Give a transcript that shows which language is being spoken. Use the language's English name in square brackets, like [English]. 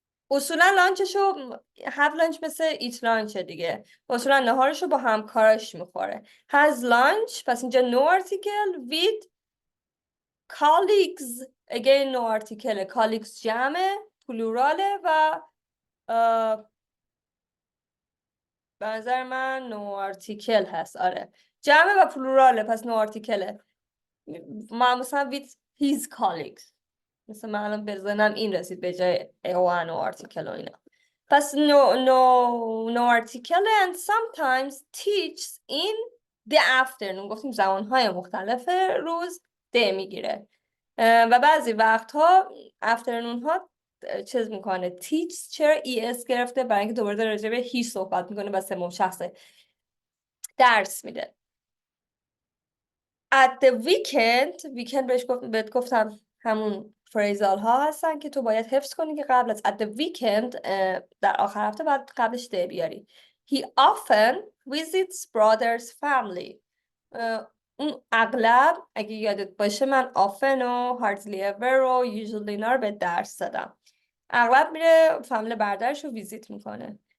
[Persian] اصولا لانچشو [English] have lunch [Persian] مثل [English] eat lunch [Persian] دیگه. اصولا نهارشو با همکاراش میخوره. [English] Has lunch [Persian] پس اینجا [English] no article with colleagues. again no article. [Persian] colleagues جمعه پلوراله و به نظر من نو آرتیکل هست. آره جمعه و پلوراله پس نو آرتیکله. [English] مثلا with his colleagues. [Persian] مثلا من الان به ذهنم این رسید به جای نو آرتیکل و اینا. [English] پس no article and sometimes teaches in the afternoon. [Persian] گفتیم زمانهای مختلف روز ده میگیره و بعضی وقتها afternoon ها چیز میکنه teach. چرا es گرفته؟ برای اینکه دوباره داره راجع به he صحبت میکنه و سوم شخص درس میده. [English] at the weekend [Persian] بهت گفتم همون فریزال ها هستن که تو باید حفظ کنی که قبل از at the weekend در آخر هفته باید قبلش ده بیاری. [English] He often visits brother's family. [Persian] اون اغلب اگه یادت باشه من often و hardly ever و usually اینا رو به درس دادم. اغلب میره فامیل برادرش رو ویزیت میکنه.